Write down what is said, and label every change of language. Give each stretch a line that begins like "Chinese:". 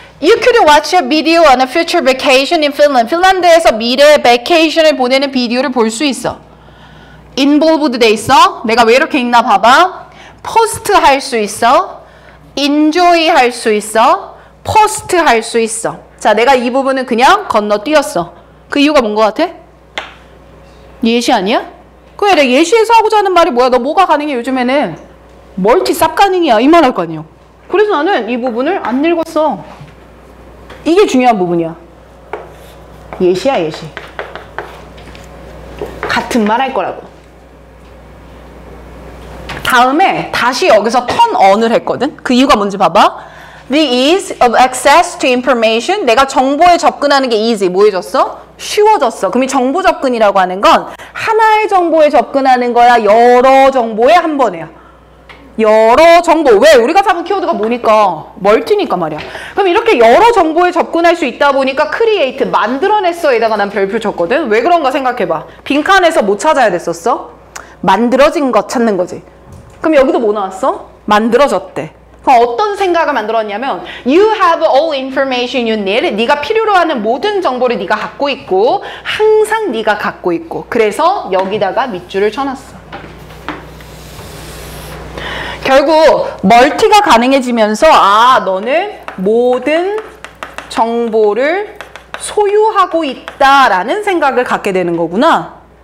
English: You could watch a video on a future vacation in Finland.
Korean: 핀란드에서 미래 베케이션을 보내는 비디오를 볼 수 있어. involved 돼 있어. 내가 왜 이렇게 읽나 봐봐. post 할 수 있어. enjoy 할 수 있어. post 할 수 있어. 자, 내가 이 부분은 그냥 건너뛰었어. 그 이유가 뭔 것 같아? 예시 아니야? 그래, 내가 예시에서 하고자 하는 말이 뭐야? 너 뭐가 가능해? 요즘에는 멀티 쌉 가능이야. 이 말 할 거 아니에요. 그래서 나는 이 부분을 안 읽었어. 이게 중요한 부분이야. 예시야, 예시. 같은 말 할 거라고. 다음에 다시 여기서 turn on을 했거든. 그 이유가 뭔지 봐봐.
English: The ease of access to information.
Korean: 내가 정보에 접근하는 게 easy. 뭐 해줬어? 쉬워졌어. 그럼 이 정보 접근이라고 하는 건 하나의 정보에 접근하는 거야? 여러 정보에 한 번에야? 여러 정보. 왜? 우리가 잡은 키워드가 뭐니까? 멀티니까 말이야. 그럼 이렇게 여러 정보에 접근할 수 있다 보니까 create, 만들어냈어에다가 난 별표 쳤거든. 왜 그런가 생각해봐. 빈칸에서 뭐 찾아야 됐었어? 만들어진 것 찾는 거지. 그럼 여기도 뭐 나왔어? 만들어졌대. 그럼 어떤 생각을 만들었냐면
English: You have all information you need.
Korean: 네가 필요로 하는 모든 정보를 네가 갖고 있고 항상 네가 갖고 있고 그래서 여기다가 밑줄을 쳐놨어. 결국 멀티가 가능해지면서 아, 너는 모든 정보를 소유하고 있다라는 생각을 갖게 되는 거구나.